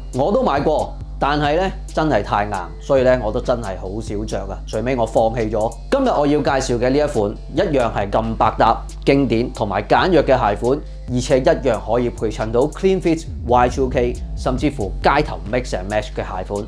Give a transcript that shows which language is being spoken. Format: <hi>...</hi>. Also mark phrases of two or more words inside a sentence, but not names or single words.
<yue>我都買過。但係咧真係太硬，所以咧我都真係好少着啊！最尾我放棄咗。今日我要介紹嘅呢一款，一樣係咁百搭、經典同埋簡約嘅鞋款，而且一樣可以配襯到</yue> <en>clean fit、</en> <yue>Y2K， 甚至乎街頭</yue> <en>mix and match</en> <yue>嘅鞋款。</yue>